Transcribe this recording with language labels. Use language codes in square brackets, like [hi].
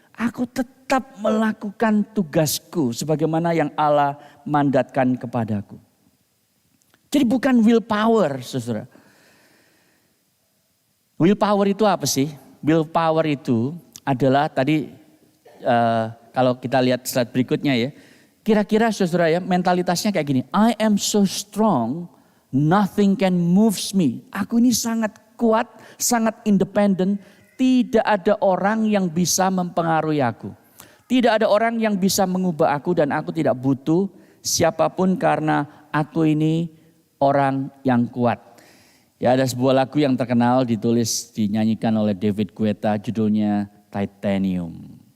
[id] Aku tetap melakukan tugasku sebagaimana yang Allah mandatkan kepadaku. Jadi bukan willpower, saudara. Willpower itu apa sih? Willpower itu adalah tadi kalau kita lihat slide berikutnya ya. Kira-kira saudara ya mentalitasnya kayak gini. [en] I am so strong, nothing can moves me. [id] Aku ini sangat kuat, sangat independen. Tidak ada orang yang bisa mempengaruhi aku. Tidak ada orang yang bisa mengubah aku dan aku tidak butuh siapapun karena aku ini orang yang kuat. Ya ada sebuah lagu yang terkenal dinyanyikan oleh David Guetta judulnya Titanium.